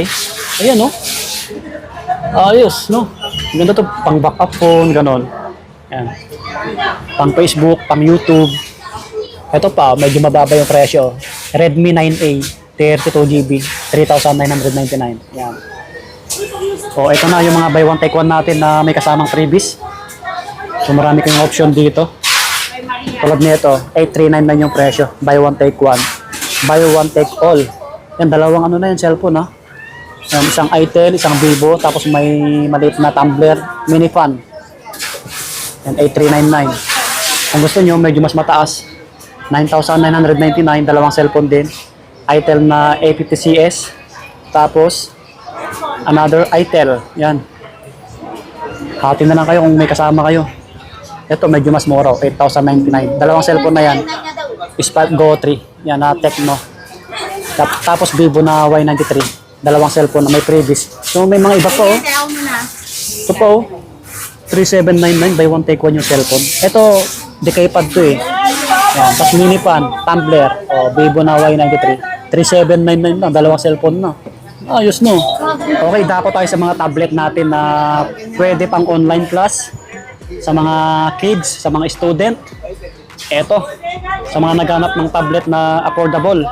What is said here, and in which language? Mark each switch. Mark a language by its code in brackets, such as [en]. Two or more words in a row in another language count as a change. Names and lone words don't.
[tl] Ayan ayos Ganda to. Pang backup phone. Ganon. Ayan. Pang Facebook. Pang YouTube. Ito pa, medyo mababa yung presyo. Redmi 9A, 32GB, 3,999. Yan. So, ito na yung mga [en] buy one take one [tl] natin na may kasamang freebies. So, marami kayong option dito. Tulad nito, 8,399 yung presyo. [en] Buy one take one. Buy one take all. [tl] Yan, dalawang ano na yung cellphone, ha? Yan, isang Itel, isang Vivo, tapos may maliit na tumbler, [en] mini fan. [tl] Yan, 8,399. Kung gusto nyo, medyo mas mataas. 9,999, dalawang cellphone din. Itel na A50CS. Tapos, [en] another Itel. [tl] Yan. Hati na lang kayo kung may kasama kayo. Ito, medyo mas mura. 8,099. Dalawang cellphone na yan. Spark Go 3. Yan, na Tecno. Tapos, Vivo na Y93. Dalawang cellphone na may [en] previous. [tl] So, may mga iba po. Ito po. 3,799. [en] Buy one, take one [tl] yung cellphone. Ito, [en] decay pad [tl] to eh. Yan. Tapos [en] mini fan, [tl] tumbler, Vivo na Y93. 3,799 lang, dalawang cellphone na. Ayos no. Okay, dako tayo sa mga tablet natin na pwede pang [en] online class. [tl] Sa mga kids, sa mga student. Eto, sa mga naghanap ng tablet na affordable.